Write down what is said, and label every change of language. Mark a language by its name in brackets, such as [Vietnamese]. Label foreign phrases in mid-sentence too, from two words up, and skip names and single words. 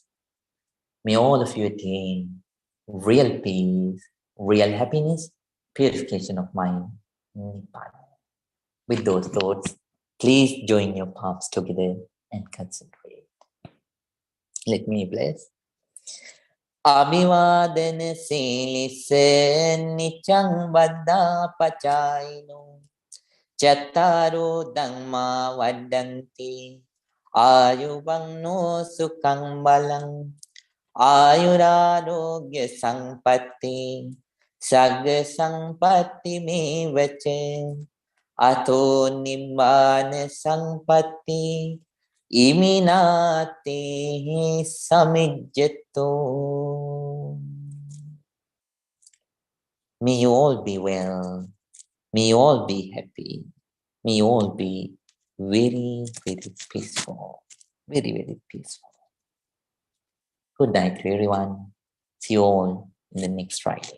[English] May all of you attain real peace, real happiness, purification of mind, Nibbana. With those thoughts, please join your palms together and concentrate. Let me bless. [Pali] Abhivadana silisse nichang vada pachaino chattaro dhamma vaddanti ayuvagno sukhang balang ayurarogya sampatti sagga sampatti me vache ato nibbana sampatti iminate samijjato. [English] May you all be well. May you all be happy. May you all be very, very peaceful. Very, very peaceful. Good night to everyone. See you all in the next Friday.